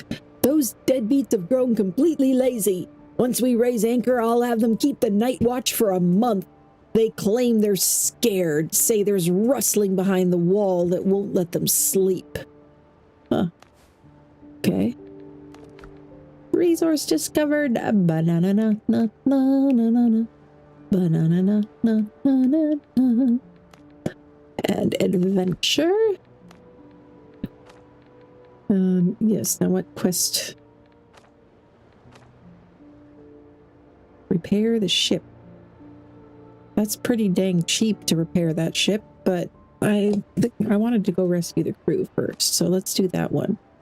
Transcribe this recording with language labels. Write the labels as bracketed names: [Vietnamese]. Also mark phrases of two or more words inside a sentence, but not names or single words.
[English] Those deadbeats have grown completely lazy. Once we raise anchor, I'll have them keep the night watch for a month. They claim they're scared, say there's rustling behind the wall that won't let them sleep. Huh. Okay. Resource discovered. Banana na na na na na. Banana na na na na. And adventure. Yes, now what quest? Repair the ship. That's pretty dang cheap to repair that ship, but I wanted to go rescue the crew first, so let's do that one.